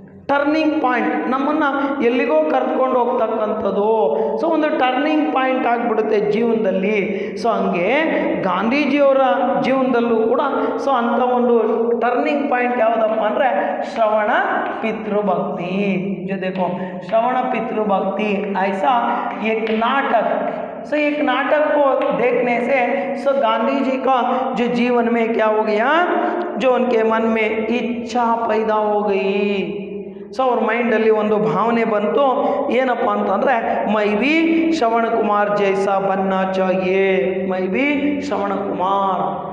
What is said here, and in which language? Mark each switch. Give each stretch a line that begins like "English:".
Kannada: Turning point ನಮ್ಮನ್ನು ಎಲ್ಲಿಗೋ ಕರ್ಕೊಂಡು ಹೋಗ್ತಕ್ಕಂಥದ್ದು. So ಒಂದು ಟರ್ನಿಂಗ್ ಪಾಯಿಂಟ್ ಆಗಿಬಿಡುತ್ತೆ ಜೀವನದಲ್ಲಿ. ಸೊ ಹಂಗೆ ಗಾಂಧೀಜಿಯವರ ಜೀವನದಲ್ಲೂ ಕೂಡ ಸೊ ಅಂಥ ಒಂದು ಟರ್ನಿಂಗ್ ಪಾಯಿಂಟ್ ಯಾವುದಪ್ಪ ಅಂದರೆ ಶ್ರವಣ ಪಿತೃಭಕ್ತಿ.
Hindi: जो देखो श्रवण पितृभक्ति ऐसा एक नाटक. सो एक नाटक को देखने से सो गांधी जी का जो जीवन में क्या हो गया, जो उनके मन में इच्छा पैदा हो गई.
Kannada: ಸೊ ಅವ್ರ ಮೈಂಡಲ್ಲಿ ಒಂದು ಭಾವನೆ ಬಂತು. ಏನಪ್ಪ ಅಂತಂದರೆ
Hindi: ಮೈ ಬಿ ಶ್ರವಣ ಕುಮಾರ್ ಜೈಸಾ ಬನ್ನ ಚಾಹಿಯೇ, ಮೈ ಬಿ ಶ್ರವಣ ಕುಮಾರ್.